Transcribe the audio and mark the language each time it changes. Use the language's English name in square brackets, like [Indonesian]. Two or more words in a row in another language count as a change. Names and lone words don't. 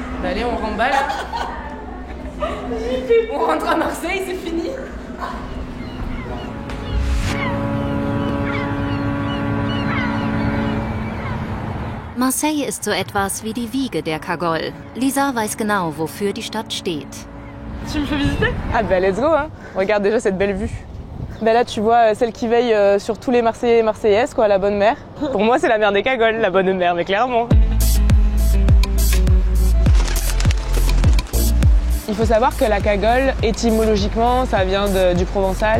[French] Allez, on remballe. On rentre à Marseille, c'est fini. [German] Marseille ist so etwas wie die Wiege der Kagol. Lisa weiß genau, wofür die Stadt steht. [French] Tu me fais visiter? Ah bah [English] let's go, [French] hein. Regarde déjà cette belle vue. Bah là tu vois celle qui veille sur tous les Marseillais et Marseillaises, quoi, la bonne mère. Pour moi c'est la mère des Cagoles, la bonne mère, mais clairement. Il faut savoir que la cagole, étymologiquement, ça vient du provençal.